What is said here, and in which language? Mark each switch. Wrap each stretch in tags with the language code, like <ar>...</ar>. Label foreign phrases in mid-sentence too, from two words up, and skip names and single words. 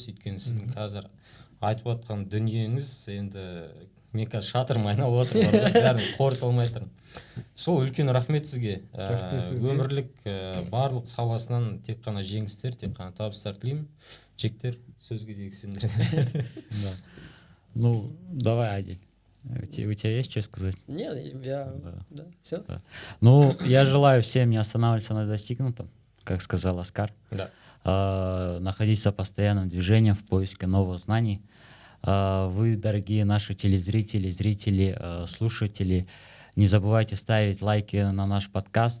<kk>Өйткені сіздің қазір айтып отқан дүниеңіз енді мен қазір шатырым айналып отыр, бәрін қорыта алмай тұрмын. Сол үлкен рахмет сізге. Өмірлік барлық саласынан тек қана жеңістер, тек қана табыстар тілеймін. Жектер, сөз кезегі сіздерде.</kk> <ru>Ну, давай, Адиль. У тебя есть что сказать? Нет, да, все. Да. Ну, я желаю всем не останавливаться на достигнутом, как сказал Оскар. Да. Находиться в постоянном движении в поиске новых знаний. Вы, дорогие наши телезрители, зрители, слушатели, не забывайте ставить лайки на наш подкаст.</ru>